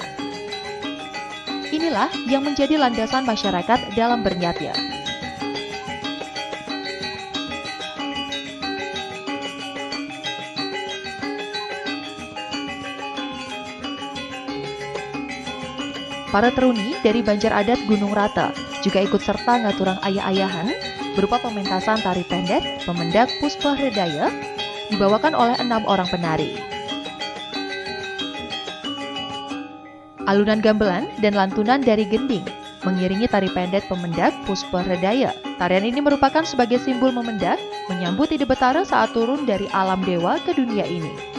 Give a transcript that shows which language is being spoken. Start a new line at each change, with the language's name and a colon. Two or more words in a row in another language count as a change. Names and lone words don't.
Indonesian: Inilah yang menjadi landasan masyarakat dalam bernyatnya. Para teruni dari Banjar Adat Gunung Rata juga ikut serta
Balinese: ngaturang ayah-ayahan
Indonesian: berupa pementasan tari pendek Pemendak Puspa Hredaya dibawakan oleh 6 orang penari. Alunan gamelan dan lantunan dari gending mengiringi tari pendek Pemendak Puspa Hredaya. Tarian ini merupakan sebagai simbol Memendak menyambut Ide Betara saat turun dari alam dewa ke dunia ini.